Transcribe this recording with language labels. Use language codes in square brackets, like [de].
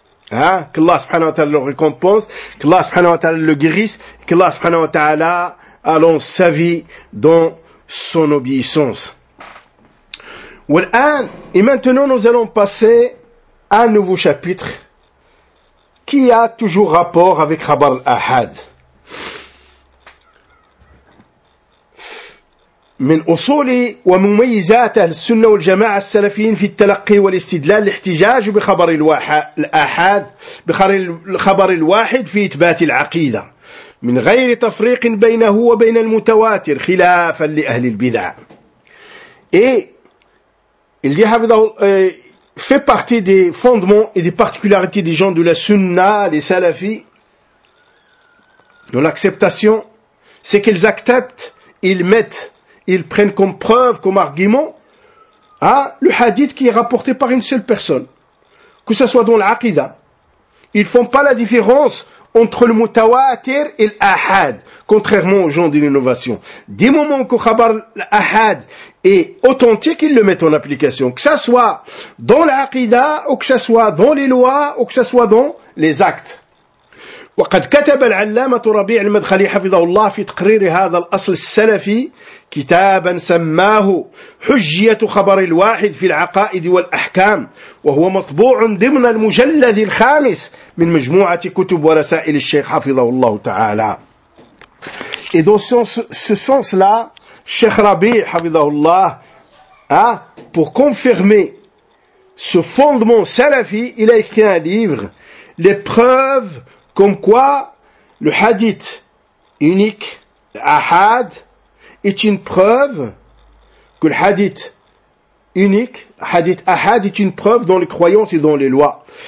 [fr] Qu'Allah subhanahu wa ta'ala le récompense, qu'Allah subhanahu wa ta'ala le guérisse, qu'Allah subhanahu wa ta'ala allons sa vie dans son obéissance. Et maintenant nous allons passer à un nouveau chapitre qui a toujours rapport avec Khabar al-Ahad. [ar] من أصولي ومميزات أهل السنة والجماعة السلفيين في التلقي والاستدلال الاحتجاج بخبر الأحاد بخبر الخبر الواحد في إثبات العقيدة من غير تفريق بينه وبين المتواتر خلافا لأهل البدع. [fr] Il dit fait partie des fondements et des particularités des gens de la Sunna, des salafis, dans l'acceptation, c'est qu'ils acceptent, ils mettent, ils prennent comme preuve, comme argument, le hadith qui est rapporté par une seule personne, que ce soit dans l'aqida. Ils ne font pas la différence entre le mutawatir et l'ahad, contrairement aux gens de l'innovation. Dès le moment que khabar l'ahad est authentique, ils le mettent en application, que ce soit dans l'aqida, ou que ce soit dans les lois, ou que ce soit dans les actes. [ar] وقد كتب العلامة ربيع المدخلي حفظه الله في تقرير هذا الأصل السلفي كتابا سماه حجية خبر الواحد في العقائد والأحكام وهو مطبوع ضمن المجلد الخامس من مجموعة كتب ورسائل الشيخ حفظه الله تعالى. [fr] Et dans ce sens-là, Cheikh Rabi, حفظه الله, pour confirmer ce fondement salafi, il a écrit un livre, Les preuves comme quoi le hadith unique, l'ahad, est une preuve que le hadith unique, hadith ahad, est une preuve dans les croyances et dans les lois.